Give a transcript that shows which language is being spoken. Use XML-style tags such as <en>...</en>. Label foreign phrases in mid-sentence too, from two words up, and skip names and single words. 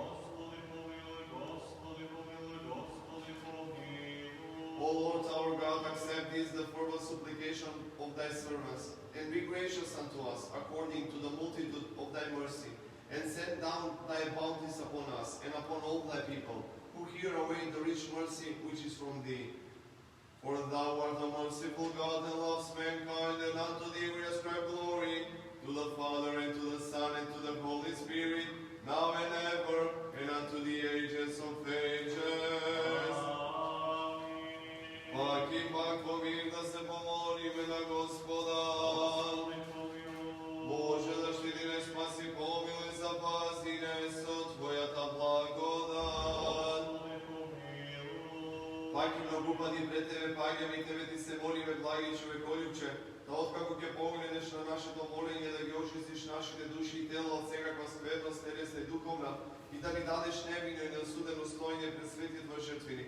<en>O Lord our God, accept this the fervent supplication of thy servants, and be gracious unto us according to the multitude of thy mercy, and send down thy bounties upon us and upon all thy people, who here await the rich mercy which is from thee. For thou art a merciful God and loves mankind, and unto thee we ascribe glory, to the Father, and to the Son, and to the Holy Spirit, now and ever, and unto the ages of ages.</en> <mk>Пак и пак помир да се помолиме на Господа. Боже, защити не, спаси, помилуй, запази не со Твоята благодат. Пак и многу пати пред Тебе паѓаме и Тебе Ти се молиме, благи човеколюбче, да откако ќе погледнеш на нашето молење, да ги очистиш нашите души и тела од секаква скверност, телесна и духовна, и да ни дадеш невино и неосудено стоење пред свети Твои жртвини.</mk>